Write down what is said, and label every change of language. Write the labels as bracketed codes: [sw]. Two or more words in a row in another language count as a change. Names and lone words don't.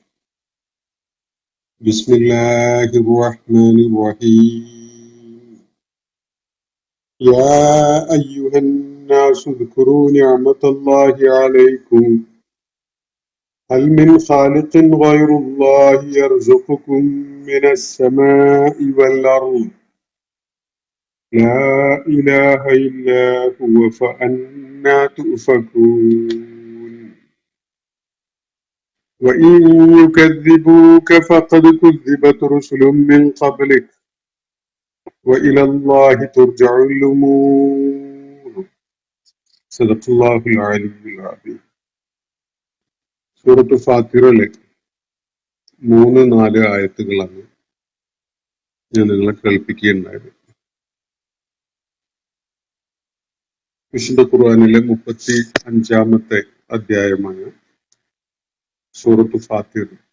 [ar] بسم الله الرحمن الرحيم. يا أيها الناس اذكروا نعمت الله عليكم هل من خالق غير الله يرزقكم من السماء والأرض لا إله إلا هو فأنى تؤفكون وإن يكذبوك فقد كذبت رسل من قبلك وإلى الله ترجع الأمور. صدق الله العلي العظيم. [ml] സൂറത്ത് ഫാത്തിറിലെ 3-4 ആയത്തുകളാണ് ഞാൻ നിങ്ങളെ കേൾപ്പിക്കുകയുണ്ടായത്. വിശുദ്ധ ഖുർആനിലെ 35-ാമത്തെ അധ്യായമായ സൂറത്ത് ഫാത്തിർ.